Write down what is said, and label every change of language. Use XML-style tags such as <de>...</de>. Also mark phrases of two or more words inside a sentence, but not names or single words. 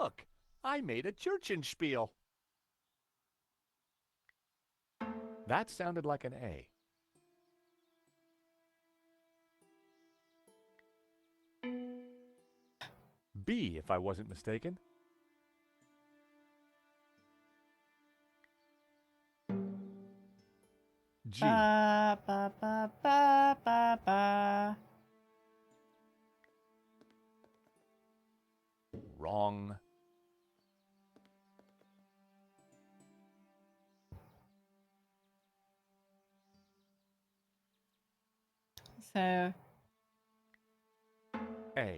<en>Look! I made a Churchenspiel. That sounded like an A. B, if I wasn't mistaken. G. Ba, ba, ba, ba, ba, ba. Wrong. So... A.</en>